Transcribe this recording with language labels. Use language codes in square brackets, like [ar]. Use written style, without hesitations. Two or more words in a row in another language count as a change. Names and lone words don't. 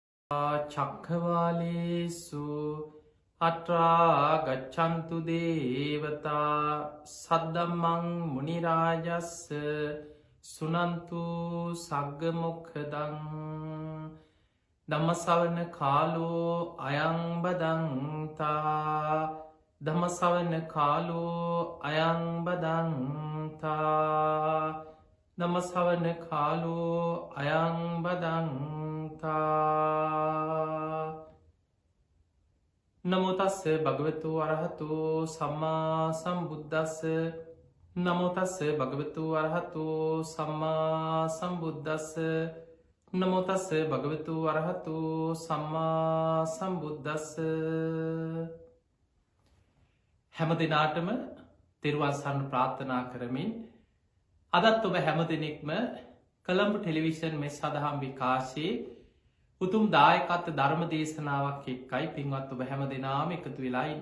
[pi] චක්ඛවාලේසු අත්‍රා ගච්ඡන්තු දේවතා සද්දම්මං මුනි රාජස්ස සුනන්තු සග්ග මොක්ඛදං ධම්මසවන කාලෝ අයං බදන්තා ධම්මසවන කාලෝ අයං බදන්තා ධම්මසවන කාලෝ අයං බදන්තා නමෝ තස්ස භගවතු අරහතු සම්මා සම්බුද්දස්ස නමෝ තස්ස භගවතු අරහතු සම්මා සම්බුද්දස්ස නමෝ තස්ස භගවතු අරහතු සම්මා සම්බුද්දස්ස [si] හැම දිනාටම තෙරුවන් සරණ ප්‍රාර්ථනා කරමින් අදත් ඔබ හැම දිනෙකම කොළඹ ටෙලිවිෂන් මේ සදහම් විකාශයේ උතුම් දායකත්ව ධර්ම දේශනාවක් එක්කයි පින්වත් ඔබ හැම දෙනාම එකතු වෙලා ඉන්නේ.